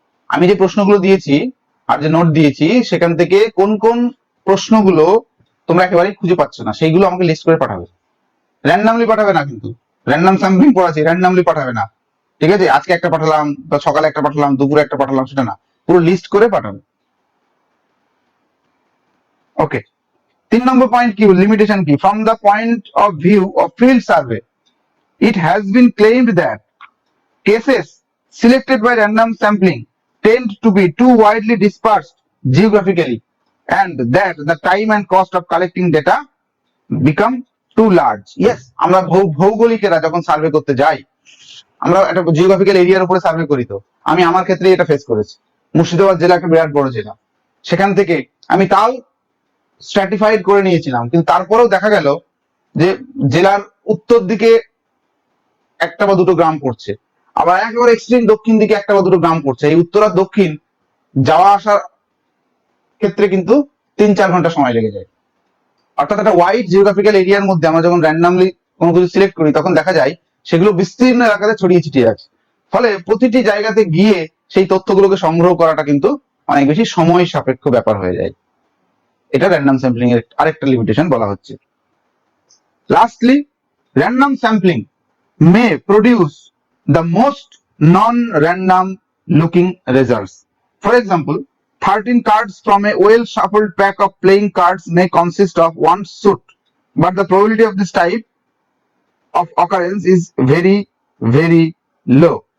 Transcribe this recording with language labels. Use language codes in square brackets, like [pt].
[bn] আমি যে প্রশ্নগুলো দিয়েছি আর যে নোট দিয়েছি সেখান থেকে কোন কোন প্রশ্নগুলো তোমরা একেবারেই খুঁজে পাচ্ছ না সেইগুলো আমাকে লিস্ট করে পাঠাবে। র্যান্ডামলি পাঠাবে না, কিন্তু র্যান্ডাম স্যাম্পলিং পড়াচ্ছি, র্যান্ডামলি পাঠাবে না। ঠিক আছে, আজকে একটা পাঠালাম বা সকালে একটা পাঠালাম দুপুরে একটা পাঠালাম সেটা না, পুরো লিস্ট করে পাঠাবে। ওকে, 3 নম্বর পয়েন্ট কি, লিমিটেশন কি, [en] From the point of view of field survey it has been claimed that cases selected by random sampling tend to be too widely dispersed geographically and that the time and cost of collecting data become too large. [bn] Yes, আমরা ভৌগোলিকেরা যখন survey করতে যাই আমরা একটা geographical এরিয়ার উপরে survey করি, তো আমি আমার ক্ষেত্রে এটা ফেস করেছি। মুর্শিদাবাদ জেলা একটা বিরাট বড় জেলা, সেখান থেকে আমি তাও স্ট্র্যাটিফাইড করে নিয়েছিলাম, কিন্তু তারপরেও দেখা গেল যে জেলার উত্তর দিকে একটা বা দুটো গ্রাম পড়ছে, আবার একেবারে এক্সট্রিম দক্ষিণ দিকে একটা বা দুটো গ্রাম পড়ছে। এই উত্তর আর দক্ষিণ যাওয়া আসার ক্ষেত্রে কিন্তু 3-4 ঘন্টা সময় লেগে যায়। অর্থাৎ একটা ওয়াইড জিওগ্রাফিক্যাল এরিয়ার মধ্যে আমরা যখন র্যান্ডামলি কোনো কিছু সিলেক্ট করি তখন দেখা যায় সেগুলো বিস্তীর্ণ এলাকাতে ছড়িয়ে ছিটিয়ে আছে। ফলে প্রতিটি জায়গাতে গিয়ে সেই তথ্যগুলোকে সংগ্রহ করাটা কিন্তু অনেক বেশি সময় সাপেক্ষ ব্যাপার হয়ে যায়। এটা র্যান্ডাম স্যাম্পলিং এর আরেকটা লিমিটেশন বলা হচ্ছে। [en] Lastly, random sampling may produce the most non-random looking results. For example, 13 cards from a well shuffled pack of playing cards may consist of one suit, but the probability of this type of occurrence is very, very low.